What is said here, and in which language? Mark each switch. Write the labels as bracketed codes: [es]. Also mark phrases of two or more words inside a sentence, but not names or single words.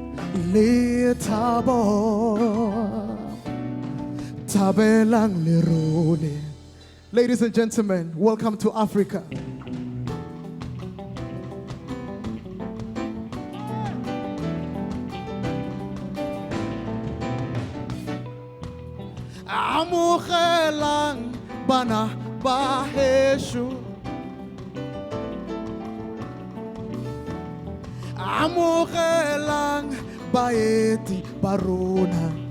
[tn] le thabo tabelang lerole. [en] Ladies and gentlemen, welcome to Africa. [tn] Amogelang bana ba hesho, amogelang baeti ba rona,